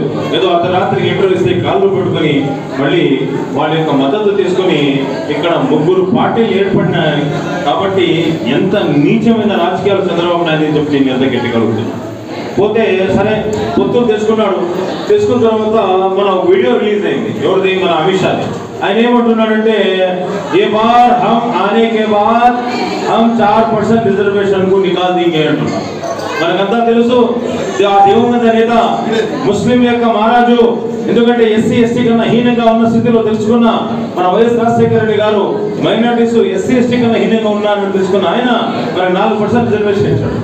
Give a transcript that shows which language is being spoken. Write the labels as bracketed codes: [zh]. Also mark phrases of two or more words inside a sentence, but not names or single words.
[te] ఏదో అర్ధరాత్రికి ఇంటర్వ్యూ ఇస్తే కాళ్ళు పెట్టుకొని మళ్ళీ వాళ్ళ యొక్క మద్దతు తీసుకొని ఇక్కడ 3 పార్టీలు ఏర్పడినాయి. కాబట్టి ఎంత నీచమైన రాజకీయాలు చంద్రబాబు నాయుడు అని చెప్పి నేను ఎంత గట్టిగలుగుతున్నాను. పోతే సరే పొత్తులు చేసుకున్న తర్వాత మన వీడియో రిలీజ్ అయింది. ఎవరిది? మన అమిత్ షాది. ఆయన ఏమంటున్నాడంటే [hi] ए बार हम आने के बाद हम 4% रिज़र्वेशन को निकाल देंगे [te] అంటున్నాడు. మనకంతా తెలుసు ఆ దివంగత నేత ముస్లిం యొక్క మహారాజు. ఎందుకంటే ఎస్సీ ఎస్టీ కన్నా హీనంగా ఉన్న స్థితిలో తెలుసుకున్న మన వైఎస్ రాజశేఖర రెడ్డి గారు మైనారిటీస్ ఎస్సీ ఎస్టీ కన్నా హీనంగా ఉన్నారని తెలుసుకున్న ఆయన మరి 4% రిజర్వేషన్ ఇచ్చాడు.